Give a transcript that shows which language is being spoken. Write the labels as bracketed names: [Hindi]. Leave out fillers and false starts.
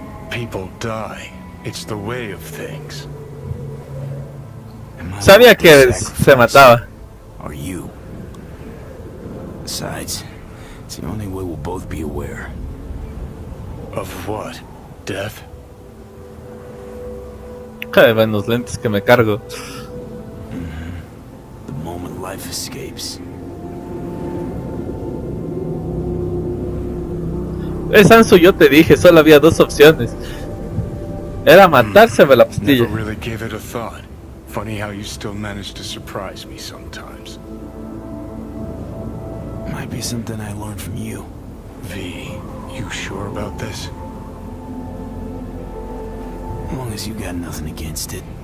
[English] People die. It's the way of things. [Spanish] Sabía que se mataba. [English] Or you. Besides, it's the only way we'll both be aware. Of what? Death? [Spanish] Ay, ven los lentes que me cargo. [English] The moment life escapes. [Spanish] Sansu, yo te dije, solo había dos opciones. Era matarse o la pastilla. [English] Never really gave it a thought. Funny how you still manage to surprise me sometimes. Might be something I learned from you. V, you sure about this? As long as you got nothing against it.